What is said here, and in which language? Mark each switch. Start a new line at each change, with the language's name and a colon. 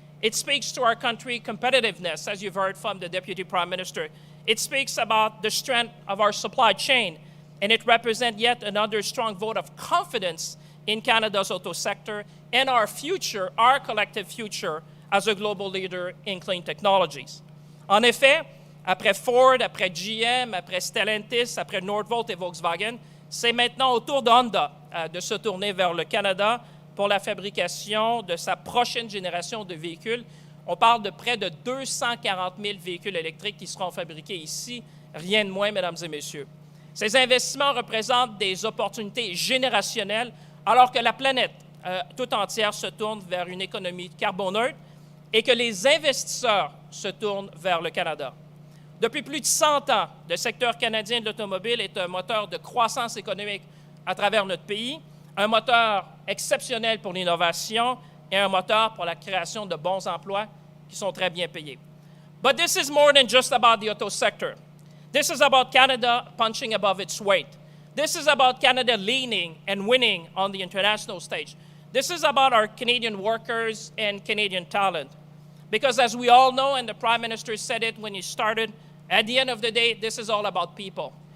English: It speaks to our country competitiveness, as you've heard from the Deputy Prime Minister. It speaks about the strength of our supply chain, and it represents yet another strong vote of confidence in Canada's auto sector and our future, our collective future, as a global leader in clean technologies.
French: En effet, après Ford, après GM, après Stellantis, après Northvolt et Volkswagen, c'est maintenant au tour de Honda de se tourner vers le Canada pour la fabrication de sa prochaine génération de véhicules. On parle de près de 240 000 véhicules électriques qui seront fabriqués ici, rien de moins, mesdames et messieurs. Ces investissements représentent des opportunités générationnelles, alors que la planète tout entière se tourne vers une économie carboneutre et que les investisseurs se tournent vers le Canada. Depuis plus de 100 ans, le secteur canadien de l'automobile est un moteur de croissance économique à travers notre pays, un moteur exceptionnel pour l'innovation et un moteur pour la création de bons emplois qui sont très bien payés.
English: But this is more than just about the auto sector. This is about Canada punching above its weight. This is about Canada leaning and winning on the international stage. This is about our Canadian workers and Canadian talent. Because as we all know, and the Prime Minister said it when he started, at the end of the day, this is all about people.